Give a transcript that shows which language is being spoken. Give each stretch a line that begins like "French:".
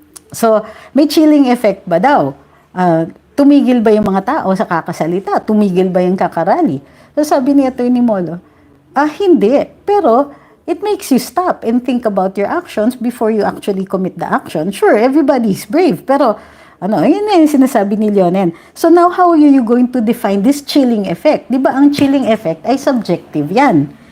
Filipino: So, may chilling effect ba daw? Tumigil ba yung mga tao sa kakasalita? Tumigil ba yung kakarali? So, sabi ni Atty. Molo, hindi. Pero,
English: it makes you stop and think about your actions before you actually commit the action. Sure, everybody's brave,
Filipino: pero yun na yung sinasabi ni Leonen.
English: So now, how are you going to define this chilling effect?
Filipino: Di ba ang chilling effect ay subjective yan.